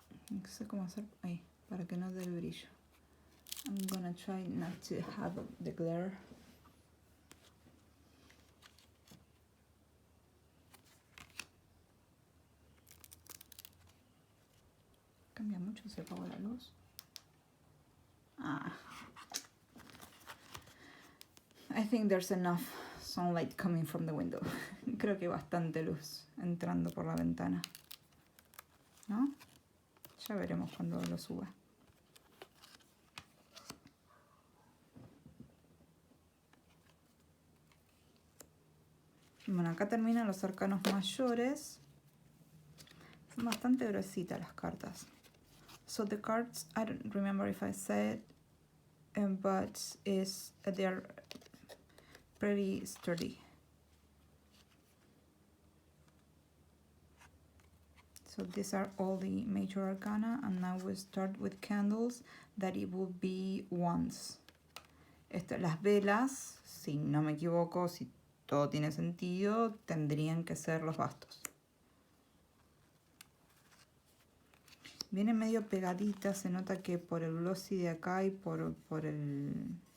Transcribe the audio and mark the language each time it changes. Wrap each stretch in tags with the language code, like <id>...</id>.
<es>No sé cómo hacer ahí, para que no dé el brillo.</es> <en>I'm gonna try not to have the glare.</en> <es>Cambia mucho si apago la luz.</es> <en>I think there's enough sunlight coming from the window.</en> <es>Creo que hay bastante luz entrando por la ventana, ¿no? Ya veremos cuando lo suba. Bueno, acá terminan los arcanos mayores. Son bastante gruesitas las cartas.</es> <en>So the cards, I don't remember if I said, but they're pretty sturdy. So these are all the major arcana, and now we start with candles, that it will be wands.</en> <es>Las velas, si no me equivoco, si todo tiene sentido, tendrían que ser los bastos. Viene medio pegadita, se nota que por el glossy de acá y por el...</es>